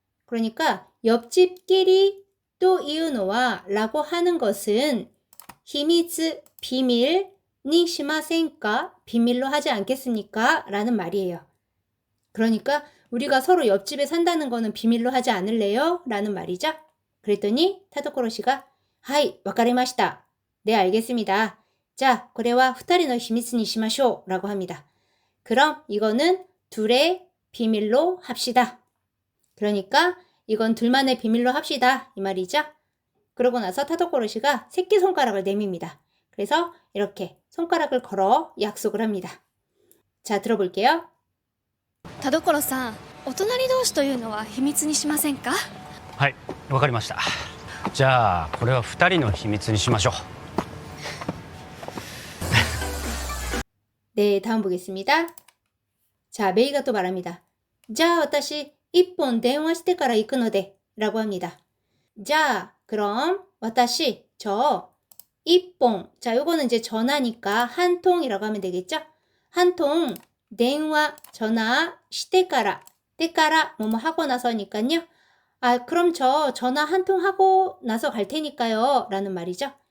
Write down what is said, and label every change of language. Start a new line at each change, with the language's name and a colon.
Korean: 그러니까 옆집끼리 또 이유노와 라고 하는 것은 히미츠, 비밀,
Japanese: 니 시마센까?
Korean: 비밀로 하지 않겠습니까? 라는 말이에요. 그러니까 우리가 서로 옆집에 산다는 거는 비밀로 하지 않을래요? 라는 말이죠. 그랬더니 타도코로 씨가
Japanese: 하이, 와카리마시다.
Korean: 네, 알겠습니다. 자,
Japanese: これは 2人の秘密にしましょう
Korean: 라고 합니다. 그럼 이거는 둘의 비밀로 합시다. 그러니까 이건 둘만의 비밀로 합시다, 이 말이죠. 그러고 나서 타도코로 씨가 새끼손가락을 내밉니다. 그래서 이렇게 손가락을 걸어 약속을 합니다. 자, 들어볼게요.
Japanese: 田所さん、お隣同士というのは秘密にしませんか？はい、わかりました。じゃあこれは2人の秘密にしましょう。
Korean: 네, 다음 보겠습니다. 자, 메이가 또 말합니다. 자,
Japanese: 私 1本電話してから行くので
Korean: 라고 합니다. 자, 그럼 私 저 1번. 자, 요거는 이제 전화니까 한 통이라고 하면 되겠죠? 한 통,電話, 전화, してから, てから 뭐뭐 하고 나서니까요. 그럼 저 전화 한 통 하고 나서 갈 테니까요. 라는 말이죠.